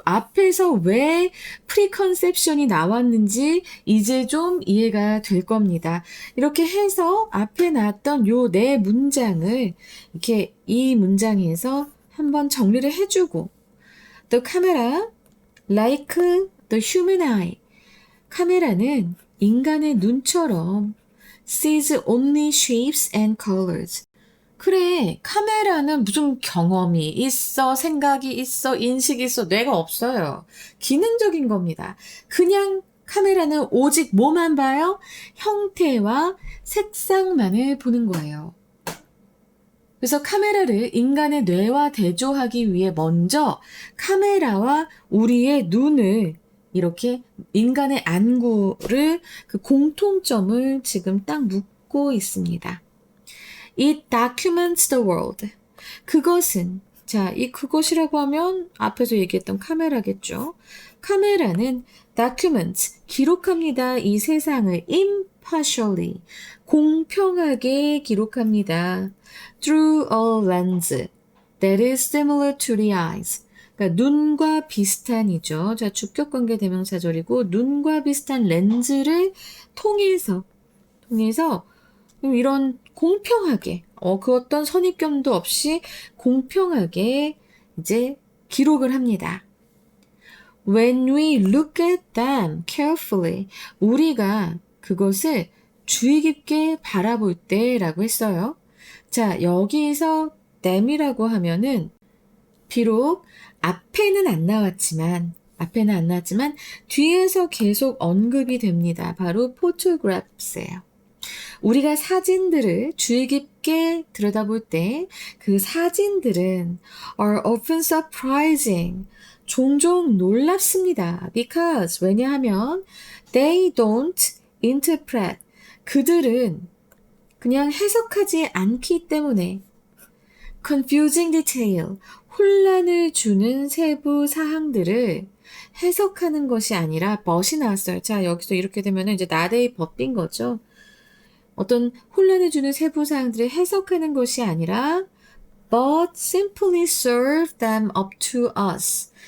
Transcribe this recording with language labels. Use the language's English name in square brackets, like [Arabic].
[Korean] 앞에서 왜 프리컨셉션이 나왔는지 이제 좀 이해가 될 겁니다. 이렇게 해서 앞에 나왔던 요 네 문장을 이렇게 이 문장에서 한번 정리를 해주고 [English] The camera, like the human eye. [Korean] 카메라는 인간의 눈처럼 [English] sees only shapes and colors. [Korean] 그래, 카메라는 무슨 경험이 있어, 생각이 있어, 인식이 있어, 뇌가 없어요. 기능적인 겁니다. 그냥 카메라는 오직 뭐만 봐요? 형태와 색상만을 보는 거예요. 그래서 카메라를 인간의 뇌와 대조하기 위해 먼저 카메라와 우리의 눈을 이렇게 인간의 안구를 그 공통점을 지금 딱 묶고 있습니다. [English] It documents the world. [Korean] 그것은, 자, 이 그것이라고 하면 앞에서 얘기했던 카메라겠죠. 카메라는 documents, 기록합니다. 이 세상을 impartially, 공평하게 기록합니다. [English] Through a lens that is similar to the eyes. [Korean] 그러니까 눈과 비슷한이죠. 자, 주격관계 대명사절이고 눈과 비슷한 렌즈를 통해서 이런 공평하게 그 어떤 선입견도 없이 공평하게 이제 기록을 합니다. [English] When we look at them carefully, [Korean] 우리가 그것을 주의 깊게 바라볼 때라고 했어요. 자, 여기서 them이라고 하면은 비록 앞에는 안 나왔지만 뒤에서 계속 언급이 됩니다. 바로 photographs예요. 우리가 사진들을 주의 깊게 들여다볼 때 그 사진들은 [English] are often surprising. [Korean] 종종 놀랍습니다. [English] Because, [Korean] 왜냐하면 [English] they don't interpret. [Korean] 그들은 그냥 해석하지 않기 때문에 confusing detail, 혼란을 주는 세부 사항들을 해석하는 것이 아니라 but이 나왔어요. 자, 여기서 이렇게 되면 이제 not a but인 거죠. 어떤 혼란을 주는 세부 사항들을 해석하는 것이 아니라 [English] but simply serve them up to us.